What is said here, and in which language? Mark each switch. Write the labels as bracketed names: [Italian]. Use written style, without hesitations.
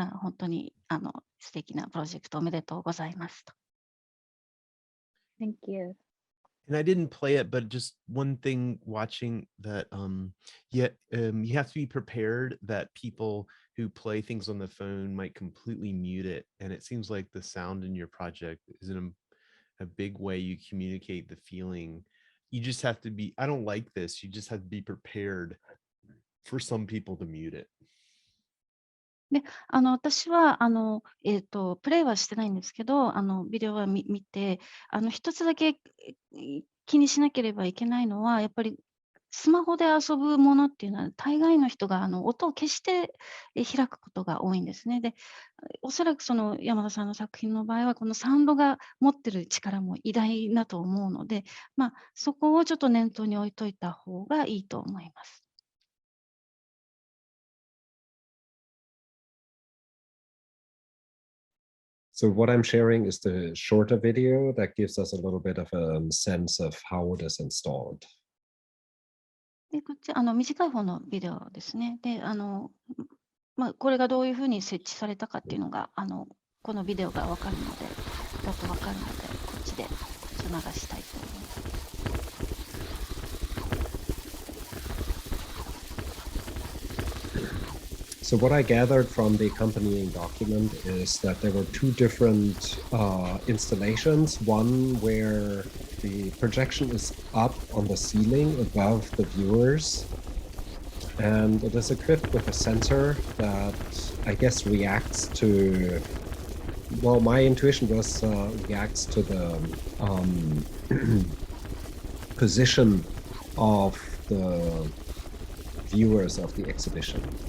[Japanese] 本当に素敵なプロジェクトおめでとうございますと。 [English] Thank you. And I didn't play it, but just one thing watching that, you have to be prepared that people who play things on the phone might completely mute it. And it seems like the sound in your project is a big way you communicate the feeling. You just have to be, I don't like this. You just have to be prepared for some people to mute it. [Japanese] で、私は、プレイはしてないんですけど、ビデオは見て、一つだけ気にしなければいけないのは、やっぱりスマホで遊ぶものっていうのは、大概の人が音を消して開くことが多いんですね。で、おそらくその山田さんの作品の場合は、このサウンドが持ってる力も偉大だと思うので、そこをちょっと念頭に置いといた方がいいと思います。 [English] So what I'm sharing is the shorter video that gives us a little bit of a sense of how it is installed. [Japanese] で、こっち、短い方のビデオですね。で、これがどういうふうに設置されたかっていうのが、このビデオがわかるので、だとわかるので、こっちで流したいと思います。 [English] So what I gathered from the accompanying document is that there were two different installations, one where the projection is up on the ceiling above the viewers, and it is equipped with a sensor that I guess reacts to, well, my intuition was reacts to the position of the viewers of the exhibition.